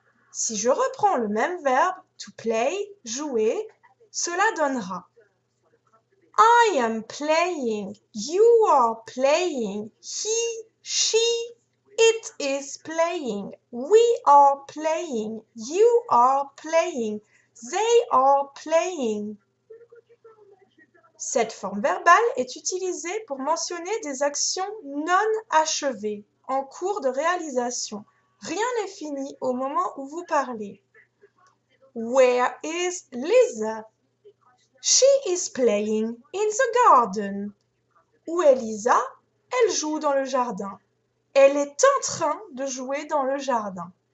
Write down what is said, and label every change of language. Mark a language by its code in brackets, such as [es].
[fr] Si je reprends le même verbe, to play, jouer, cela donnera [en] I am playing, you are playing, he, she, it is playing, we are playing, you are playing, they are playing. [fr] Cette forme verbale est utilisée pour mentionner des actions non achevées, en cours de réalisation. Rien n'est fini au moment où vous parlez. [en] Where is Lisa? She is playing in the garden. [fr] Où est Lisa? Elle joue dans le jardin. Elle est en train de jouer dans le jardin.